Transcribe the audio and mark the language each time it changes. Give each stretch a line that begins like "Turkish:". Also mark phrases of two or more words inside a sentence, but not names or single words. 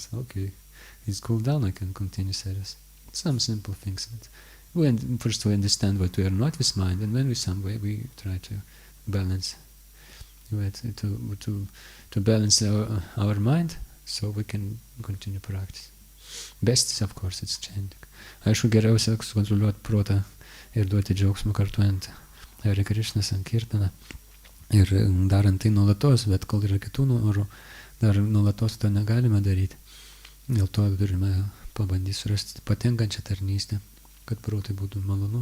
English: Okay, it's cool down. I can continue serious. Some simple things. First we understand what we are not with mind, and then with some way we try to balance. To balance our mind, so we can continue practice. Best is, of course, it's chanting.
Lithuanian: Aišku, geriausia sukontroliuoti protą ir duoti džiaugsmą kartuojant Hare Krishna sankirtaną ir darant tai nuolatos, bet kol yra kitų norų, dar nuolatos to negalime daryti. Dėl to turime pabandyti surasti patinkančią tarnystę, kad protui būtų malonu.